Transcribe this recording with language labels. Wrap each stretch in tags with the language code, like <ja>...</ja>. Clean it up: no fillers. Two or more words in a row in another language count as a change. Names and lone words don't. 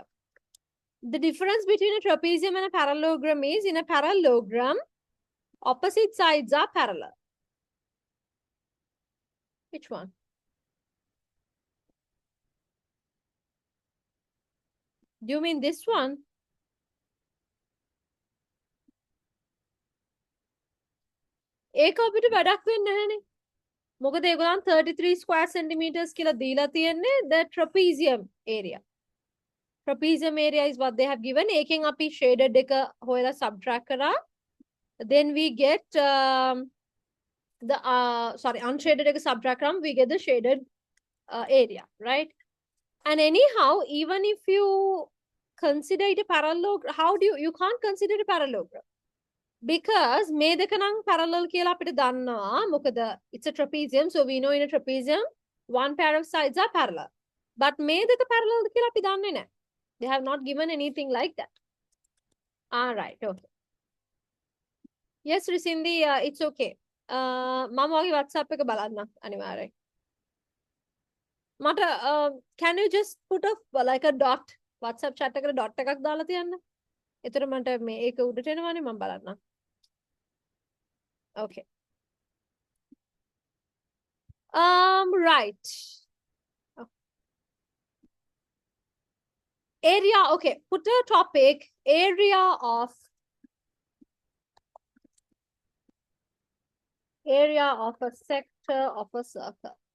<en>The difference between a trapezium and a parallelogram is, in a parallelogram, opposite sides are parallel. Which one? Do you mean this one?</en> <si>ඒක අපිට වැඩක් වෙන්නේ නැහැනේ. මොකද ඒගොල්ලන්</si> <en>33 square centimeters</en> <si>කියලා දීලා තියෙන්නේ</si> <en>the trapezium area. Trapezium area is what they have given.</en> <si>ඒකෙන් අපි shaded එක හොයලා subtract කරා.</si> <en>Then we get the unshaded එක subtract කරාම we get the shaded area, right? And anyhow, even if you consider it a parallelogram, how do you can't consider it a parallelogram?</en> <si>Because මේ දෙක නම් parallel කියලා අපිට දන්නවා.</si> <en>මොකද it's a trapezium, so we know in a trapezium one pair of sides are parallel.</en> <si>But මේ දෙක parallel කියලා අපි දන්නේ නැහැ.</si> <en>They have not given anything like that. All right, okay. Yes, Risindi, it's okay.</en> <si>මම වගේ WhatsApp එක බලන්න අනිවාර්යයෙන්.</si> <en>මට can you just put like a dot WhatsApp chat</en> <si>එකට dot එකක් දාලා තියන්න? එතකොට මට මේ ඒක උඩට එනවනේ මම බලන්න.</si> <en>Okay. Right. Oh. area, okay, put a topic, area of a sector of a circle.</en>